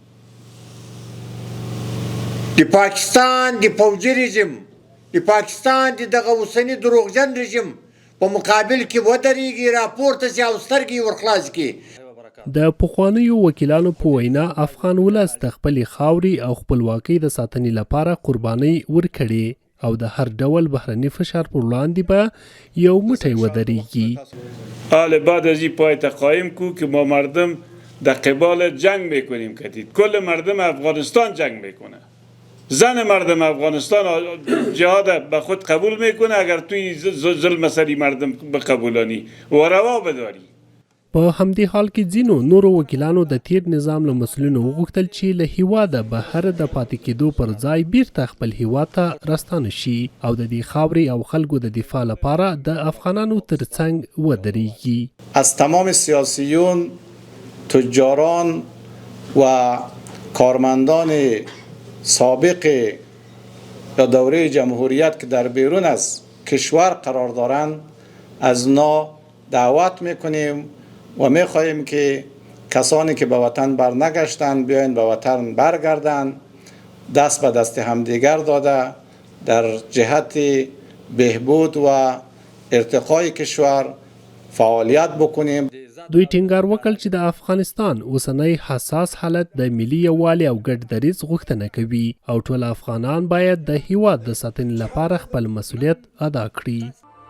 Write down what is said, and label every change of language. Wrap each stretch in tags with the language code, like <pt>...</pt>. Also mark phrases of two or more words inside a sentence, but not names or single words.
<ps>د پاکستان د پوځي رژیم د پاکستان د دغه اوسني دروغجن رژیم په مقابل کې ودرېږي، راپورته شي او سترګې یې ورخلاص کړي. د پخوانیو وکیلانو په وینا افغان ولس د خپلې خاورې او خپلواکۍ د ساتنې لپاره قربانۍ ورکړې او د هر ډول بهرني فشار پر وړاندې به یو موټی ودرېږي.</ps> <fa>حال بعد از این پایت قایم کو که ما مردم در قبال جنگ میکنیم کدید کل مردم افغانستان جنگ میکنه، زن مردم افغانستان جهاد به خود قبول میکنه اگر توی ظلم سری مردم بقبولانی و روا بداری.</fa> <ps>په همدې حال کې ځینو نورو وکیلانو د تیر نظام له مسؤلینو وغوښتل چې له هیواده بهر د پاتې کېدو پر ځای بیرته خپل هیواد ته راستانه شي او د دې خاورې او خلکو د دفاع لپاره د افغانانو ترڅنګ ودرېږي.</ps> <fa>از تمام سیاسیون، تجاران و کارمندان سابق یا دوره جمهوریت که در بیرون از کشور قرار دارند از اونا دعوت میکنیم و میخواهیم که کسانی که به وطن برنگشتند بیاین به وطن برگردند، دست به دست همدیگر داده در جهت بهبود و ارتقای کشور فعالیت بکنیم.</fa> <ps>دوی ټینګار وکړ چې د افغانستان اوسنی حساس حالت د ملي یووالي او ګډ دریځ غوښتنه کوي او ټول افغانان باید د هیواد د ساتنې لپاره خپل مسؤلیت ادا کړي.</ps>